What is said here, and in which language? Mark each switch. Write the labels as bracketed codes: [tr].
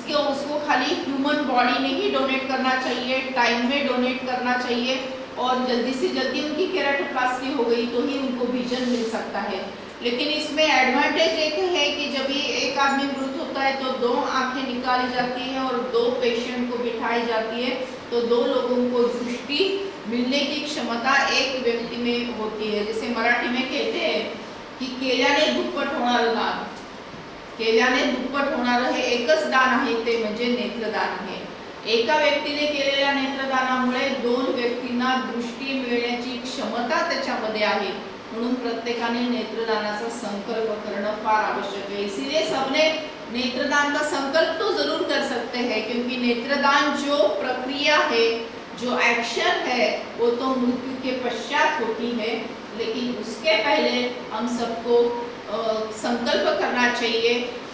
[hi] उसको खाली human body में ही डोनेट करना चाहिए, टाइम में डोनेट करना चाहिए, और जल्दी से जल्दी उनकी केराटोप्लास्टी हो गई तो ही उनको विजन मिल सकता है। लेकिन इसमें एडवांटेज एक है कि जब ये एक आदमी मृत होता है तो 2 आंखें निकाली जाती हैं और 2 पेशेंट को बिठाई जाती है, तो 2 लोगों को दृष्टि मिलने की क्षमता एक व्यक्ति में होती है। जैसे मराठी में कहते हैं कि [mr] केल्याने दुप्पट होणारं दान, केल्याने दुप्पट होणारं हे एकच दान आहे ते म्हणजे नेत्रदान आहे। एका व्यक्तीने केलेल्या नेत्रदानामुळे 2 व्यक्तींना दृष्टी मिळण्याची क्षमता त्याच्यामध्ये आहे, म्हणून प्रत्येकाने नेत्रदानाचा संकल्प करणं फार आवश्यक है। [hi] इसीलिए सबने नेत्रदान का संकल्प तो जरूर कर सकते हैं, क्योंकि नेत्रदान जो प्रक्रिया है, जो एक्शन है, वो तो मृत्यु के पश्चात होती है, लेकिन उसके पहले हम सबको संकल्प करना चाहिए।